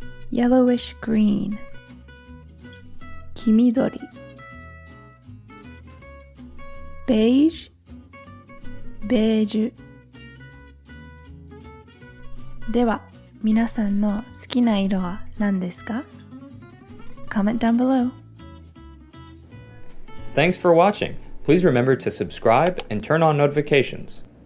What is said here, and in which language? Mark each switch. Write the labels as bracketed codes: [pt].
[en] yellowish green, 黄緑 beige, beige. [ja] では、皆さんの好きな色は何ですか? [en] Comment down below. Thanks for watching. Please remember to subscribe and turn on notifications.